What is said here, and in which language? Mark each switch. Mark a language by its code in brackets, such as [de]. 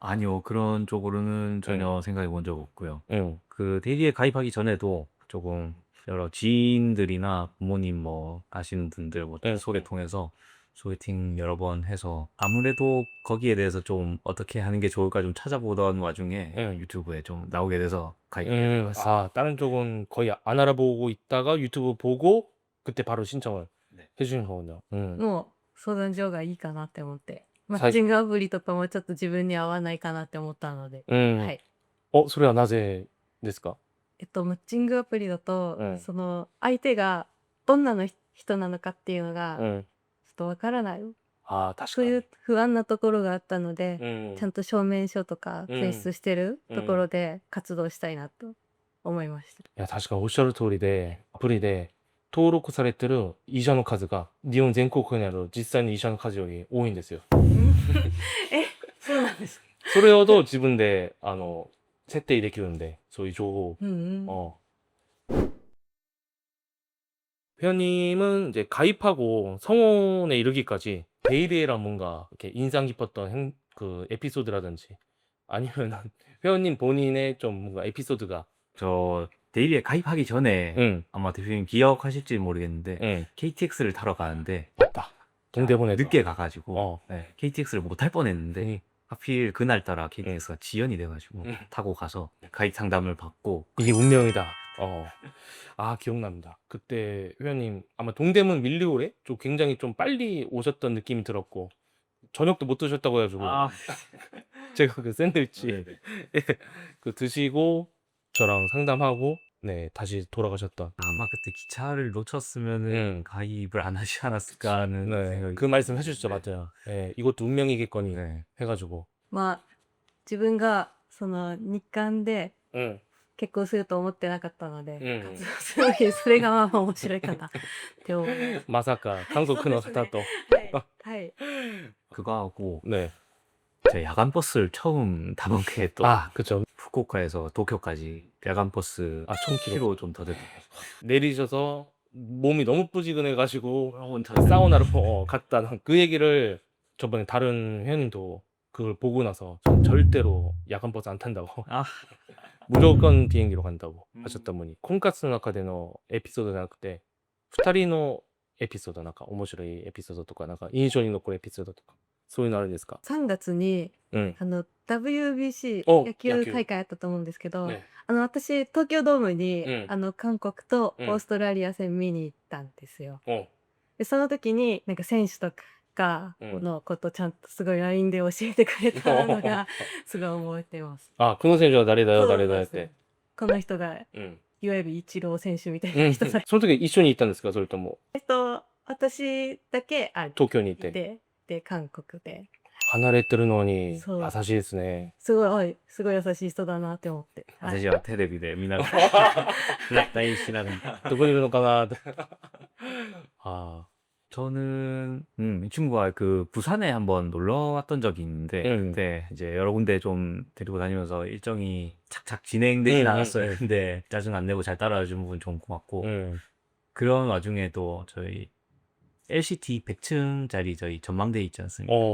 [ko] 아니요, 그런 쪽으로는 전혀 생각해 본 적 없고요. 그 데일리에 가입하기 전에도 조금 여러 지인들이나 부모님 뭐 아시는 분들 뭐 소개 통해서 소개팅 여러 번 해서 아무래도 거기에 대해서 좀 어떻게 하는 게 좋을까 좀 찾아보던 와중에 유튜브에 좀 나오게 돼서 가입하게 됐습니다. 다른 쪽은 거의 안 알아보고 있다가 유튜브 보고 그때 바로 신청을 해주신 거군요. [ja] もう相談所がいいかなって思って。マッチングアプリとかもちょっと自分に合わないかなって思ったので。はい。それはなぜですか？マッチングアプリだと、その相手がどんなの人なのかっていうのがちょっとわからない。そういう不安なところがあったので、ちゃんと証明書とか提出してるところで活動したいなと思いました。いや、確かおっしゃる通りで、アプリで登録されてる医者の数が日本全国にある実際の医者の数より多いんですよ。そうなんですか。それほど自分で設定できるんで、そういう情報を。 [ko] 회원님은 이제 가입하고 성원에 이르기까지 데일리에랑 뭔가 이렇게 인상 깊었던 그 에피소드라든지 아니면 회원님 본인의 좀 뭔가 에피소드가. 저 데일리에 가입하기 전에 아마 대표님 기억하실지 모르겠는데 KTX를 타러 가는데 맞다. 동대문에 늦게 가가지고 KTX를 못 탈 뻔했는데 하필 그날따라 KTX가 지연이 돼가지고 타고 가서 가입 상담을 받고. 이게 운명이다. 기억납니다. 그때 회원님 아마 동대문 밀리오레 쪽 굉장히 좀 빨리 오셨던 느낌이 들었고 저녁도 못 드셨다고 해가지고 제가 그 샌드위치 그 드시고 저랑 상담하고 다시 돌아가셨던. 아마 그때 기차를 놓쳤으면은 가입을 안 하지 않았을까 하는 생각이. 그 말씀 해주셨죠. 맞아요. 이것도 운명이겠거니 해가지고. [ja] まあ自分がその日韓で結婚すると思ってなかったので、活動する時にそれがまあまあ面白いかなって思います。 마사카 한국의方と. [ko] 그거하고 제가 야간 버스를 처음 타본 게 또 그쵸. 후쿠오카에서 도쿄까지 야간 버스 1000km 좀 더 됐던 거죠. 내리셔서 몸이 너무 뿌지근해가지고 사우나로 갔다. 그 얘기를 저번에 다른 회원님도 그걸 보고 나서 전 절대로 야간 버스 안 탄다고. 무조건 비행기로 간다고 하셨던 분이 콘카스 나카데노 에피소드 나올 때 [ja] 二人のエピソード、なんか面白いエピソードとか、なんか印象に残るエピソードとか、そういうのあるんですか？ 3月にうん。 WBC お、野球大会あったと思うんですけど、ね。私東京ドームに、うん。韓国とオうん。ーストラリア戦見に行ったんですよ。お、で、その時になんか選手とかうん。のことちゃんとすごい LINE で教えてくれたのがすごい覚えてます。あ、この選手は誰だよ、そう誰だよって。なんですね。この人がうん。いわゆるイチロー選手みたいうん。な人だ。その時一緒に行ったんですか？それとも、私だけ東京に行って。いて、で、韓国で。離れてるのにそう優しいですね。すごい優しい人だなって思って。はい。私はテレビで見ながら LINEしながら. どこにいるのかなって。 [ko] 아, 저는 이 친구가 그 부산에 한번 놀러 왔던 적이 있는데 그때 이제 여러 군데 좀 데리고 다니면서 일정이 착착 진행되진 않았어요. 근데 짜증 안 내고 잘 따라와 준 부분 좀 고맙고 그런 와중에도 저희 LCT 100층짜리 저희 전망대 있지 않습니까?